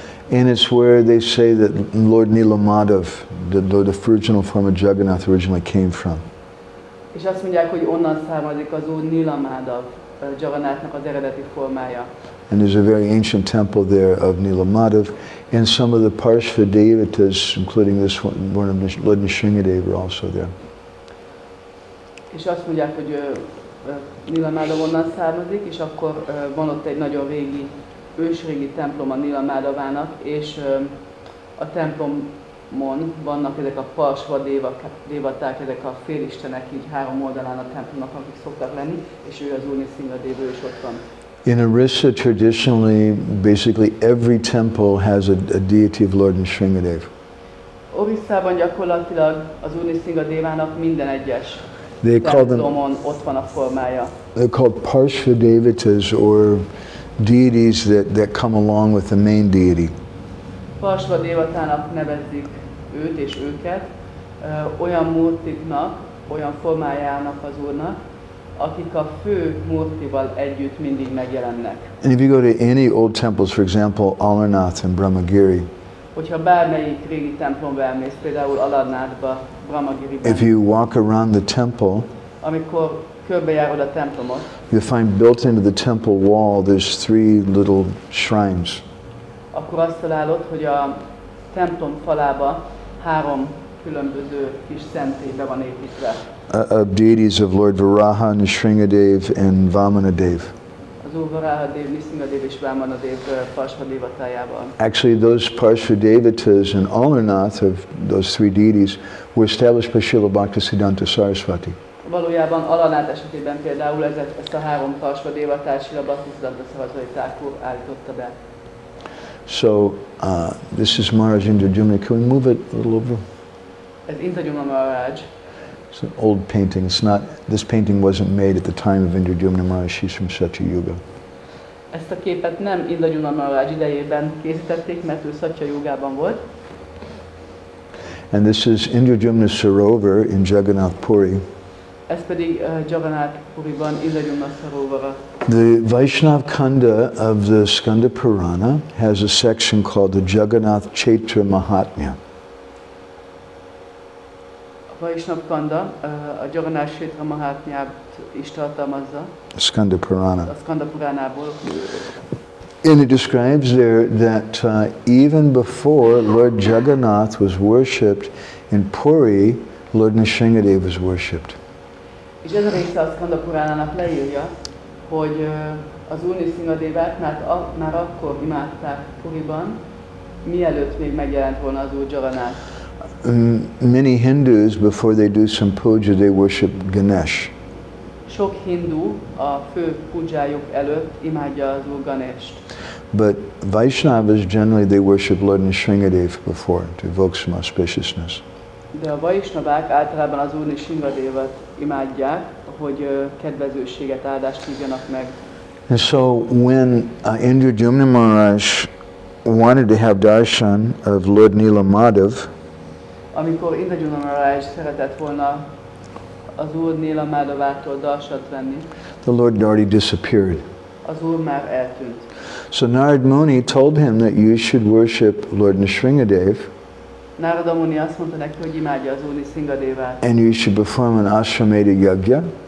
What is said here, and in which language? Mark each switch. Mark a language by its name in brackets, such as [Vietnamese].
[English] And it's where they say that Lord Nrsimhadev, the original form of Jagannath, originally came from. [Hungarian] És azt mondják, hogy onnan származik az Úr Nrsimhadev, Jagannathnak az eredeti formája. [English] And there's a very ancient temple there of Nrsimhadev, and some of the Parshva devatas, including this one of Lord Nrsimhadev, are also there. [Hungarian] És azt mondják, hogy Nrsimhadev onnan származik, és akkor van ott egy nagyon régi, ősrégi templom a Nrsimhadevának, és a templomon vannak ezek a Parsva dévaták, ezek a félistenek így három oldalán a templomnak, akik szoktak lenni, és ő az Úr Nrsimhadev, ő is ott van. [English] In Orissa, traditionally, basically every temple has a deity of Lord Nrsimhadev. [Hungarian] Orisszában gyakorlatilag az Úr Nrsimhadevának minden egyes [English] They call them, [Hungarian] templomon ott van a formája. [English] they're called Parshva devatas, or deities that come along with the main deity. [Hungarian] Parsva dévatának nevezik őt és őket, olyan murtiknak, olyan formájának az Úrnak, akik a fő murtival együtt mindig megjelennek. [English] And if you go to any old temples, for example, Alarnath and Brahmagiri, [Hungarian] Hogyha bármelyik régi templomba elmész, például Aladnádba, Brahmagiriben, [English] if you walk around the temple, [Hungarian] amikor körbejárod a templomot, [English] you'll find built into the temple wall there's 3 little shrines. [Hungarian] akkor azt találod, hogy a templom falába 3 különböző kis szentélybe van építve. [English] Of deities of Lord Varaha, Nrsimhadev, and Vamanadev. [Hungarian] Az Úr Varahadev, Nrsimhadev és Vamanadev Parsvadevatájával. [English] Actually, those Parsvadevatas and Amarnath, of those 3 deities, were established by Srila Bhaktisiddhanta Saraswati. [Hungarian] Valójában Alanát esetében például ezt a 3 Parsvadevatát Srila Bhaktisiddhanta Saraswati Thakur állította be. [English] So, this is Maharaj Indradyumna. Can we move it a little over? [Hungarian] Ez Indradyumna Maharaj. [English] It's an old painting. It's not. This painting wasn't made at the time of Indradyumna Maharaj. She's from Satya Yuga. [Hungarian] Ezt a képet nem Indradyumna Maharaj idejében készítették, mert ő Satya Jugában volt. [English] And this is Indradyumna Sarovar in Jagannath Puri. [Hungarian] Ez pedig Jagannath Puriban Indradyumna Sarovara. [English] The Vaishnav Kanda of the Skanda Purana has a section called the Jagannath Chaitra Mahatmya. [Hungarian] A Vaishnav Kanda a Jagannath Chaitra Mahatmyát is tartalmazza. [English] Skanda Purana. [Hungarian] A Skanda Puránából. [English] And it describes there that even before Lord Jagannath was worshipped in Puri, Lord Nrsimhadev was worshipped. [Hungarian] És ez a része a Skanda Puránának leírja, hogy az Úr Nrsimhadevet már akkor imádták Puriban, mielőtt még megjelent volna az Úr Jagannath. [English] Many Hindus, before they do some puja, they worship Ganesh. [Hungarian] Sok hindu a fő pujájuk előtt imádja az Úr Ganest. [English] But Vaishnavas, generally, they worship Lord Nrsimhadev before to evoke some auspiciousness. [Hungarian] De a Vaishnavák általában az Úr Nrsimhadevet imádják, hogy kedvezőséget, áldást hívjanak meg. [English] And so when Indradyumna Maharaj wanted to have darshan of Lord Nrsimhadev, [Hungarian] Amikor Indradyumna Maharaj szeretett volna az Úr Nrsimhadevától darsat venni, [English] the Lord already disappeared. [Hungarian] az Úr már eltűnt. [English] So Narad Muni told him that you should worship Lord Nrsimhadev [Hungarian] Narada Muni azt mondta neki, hogy imádja az Úr Nrsimhadevát, [English] and you should perform an Ashwamedha Yajna